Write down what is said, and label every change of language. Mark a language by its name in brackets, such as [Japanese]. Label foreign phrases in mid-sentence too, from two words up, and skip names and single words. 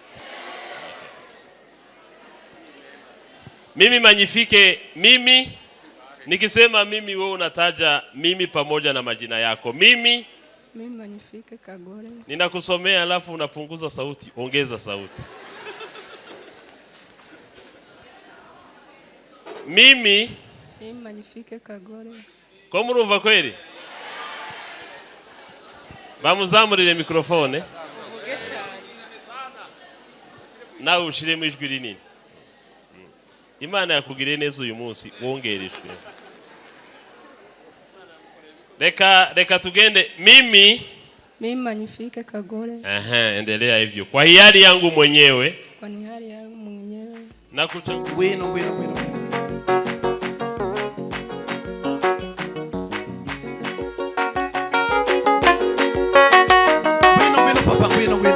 [Swahili] Mimi Magnifique, mimi nikisema mimi, wewe unataja mimi pamoja na majina yako. Mimi Magnifique Kagore. Ninakusomea alafu unapunguza sauti, ongeza sauti. Mimi Magnifique Kagore. [Kinyarwanda] Ko murumva kweli? Bamuzamurire mikrofone. Nawe ushiremo ijwi rinini. Imana yakugiriye neza uyu munsi, wongereshwe. Reka tugende. [Swahili] Mimi Magnifique Kagore. Endelea hivyo. Kwa hiari yangu mwenyewe. Kwa hiari yangu mwenyewe. Na kuchagua. Wino. Papa, wino.